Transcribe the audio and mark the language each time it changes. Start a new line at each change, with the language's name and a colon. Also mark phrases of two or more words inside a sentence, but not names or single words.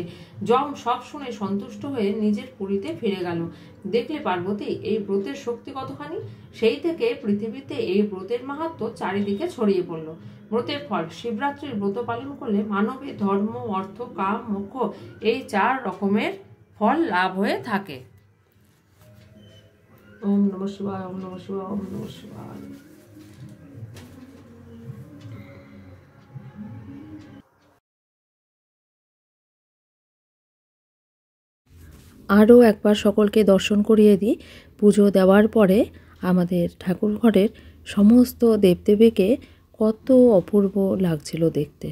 Bangla: যম সব শুনে সন্তুষ্ট হয়ে নিজের পুরীতে ফিরে গেল। দেখলে পার্বতী এই ব্রতের শক্তি কতখানি। সেই থেকে পৃথিবীতে এই ব্রতের মাহাত্ম্য চারিদিকে ছড়িয়ে পড়ল। ব্রতের ফল, শিবরাত্রির ব্রত পালন করলে মানবের ধর্ম, অর্থ, কাম, মোক্ষ এই 4 রকমের ফল লাভ হয়ে থাকে।
Sanskrit: ॐ नमः शिवाय, ॐ नमः शिवाय, ॐ नमः शिवाय।
Bangla: আরও একবার সকলকে দর্শন করিয়ে দিই। পুজো দেওয়ার পরে আমাদের ঠাকুর ঘরের সমস্ত দেবদেবীকে কত অপূর্ব লাগছিল দেখতে।